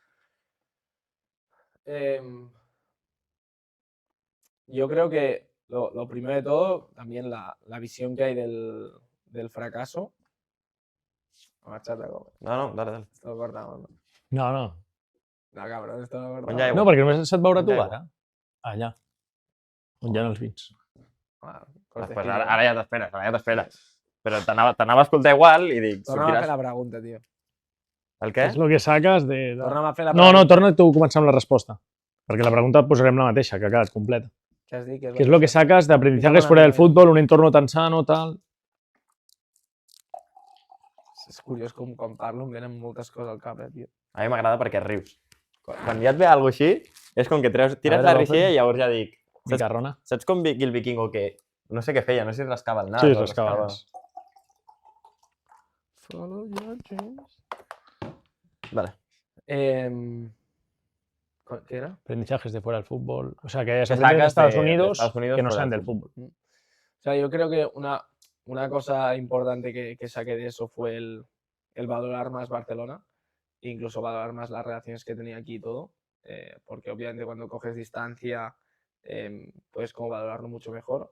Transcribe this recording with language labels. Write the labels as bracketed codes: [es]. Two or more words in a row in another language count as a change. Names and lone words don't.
[es] Yo creo que lo primero de todo, también la visión que hay del fracaso. Marchate, No, dale. esto lo cortamos, ¿no? No. No, cabrón, esto lo [ca] Pon ja [es] cortamos. [ca] aigua. No, perquè només se't veurà tu Aigua. ara. Ah, ja. On hi ha els vins. Ah, [es] Pues cortecito. [ca] ara ja t'esperes. Però t'anava a escoltar igual i dic, Torna'm a fer sortiràs... la pregunta, tio. El Què què? és el que saques de... Torna'm a fer la No, pregunta. torna tu a començar amb la resposta. Perquè la pregunta et posarem la mateixa, que ha quedat completa. [es] ¿Qué has dicho? ¿Qué es lo que sacas de aprendizajes Empieza con fuera la del primera. fútbol, un entorno tan sano, tal? [ca] És curiós com quan parlo em venen moltes coses al cap, tio. A mi m'agrada perquè rius. Quan ja et ve alguna cosa així, és com que tires veure, la l'open. rixella i llavors ja dic... Micarrona. Saps com Vicky el vikingo que... No sé què feia, no sé si rascava el nas Sí, o rascava. [en] Follow your dreams. [es] Vale. ¿Qué era? Aprendizajes de fuera del fútbol. O sea, que hayas Que aprendido en sacas Estados de Unidos, Estados Unidos que no fuera sean del del fútbol. O sea, yo creo que una cosa importante que saqué de eso fue el valorar más Barcelona, e incluso valorar más las relaciones que tenía aquí y todo, porque obviamente cuando coges distancia puedes como valorarlo mucho mejor.